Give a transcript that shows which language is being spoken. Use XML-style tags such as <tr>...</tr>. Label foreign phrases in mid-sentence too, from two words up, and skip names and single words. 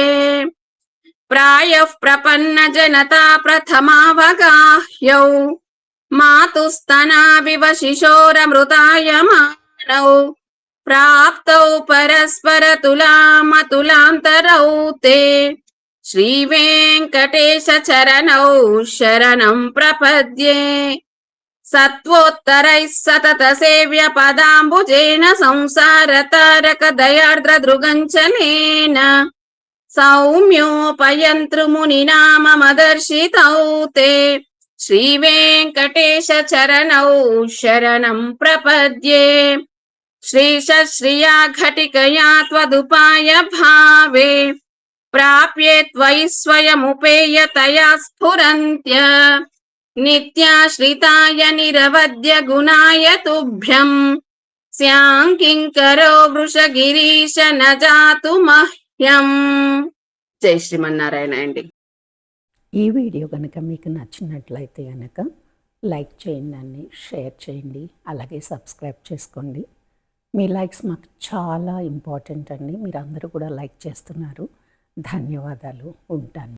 <sa>ప్రాయః ప్రపన్న జనతా ప్రథమావగాహ్యౌ మాతుస్తనావివ శిశోరమృతాయమానౌ ప్రాప్తౌ పరస్పర తులామతులాంతరౌ తే శ్రీ వెంకటేశ చరణౌ శరణం ప్రపద్యే. సత్వోత్తరైః సతత సేవ్య పదాంబుజేన సంసార తారక దయార్ద్ర దృగంచలేన सौम्योपयन्तृमुनिनाममदर्शितौ ते श्रीवेङ्कटेशचरणौ शरणं प्रपद्ये श्रीशश्रिया घटिकया त्वदुपाय भावे प्राप्ये त्वयि स्वयमुपेयतया स्फुरन्त्य नित्याश्रिताय निरवद्य गुणाय तुभ्यं स्याङ्किङ्करो वृषगिरीश न जातु मह्यम्.</sa> <te>జై శ్రీమన్నారాయణ అండి. ఈ వీడియో కనుక మీకు నచ్చినట్లయితే కనుక లైక్ చేయండి, షేర్ చేయండి, అలాగే సబ్స్క్రైబ్ చేసుకోండి. మీ లైక్స్ మాకు చాలా ఇంపార్టెంట్ అండి. మీరు అందరూ కూడా లైక్ చేస్తున్నారు. ధన్యవాదాలు. ఉంటాను.</te>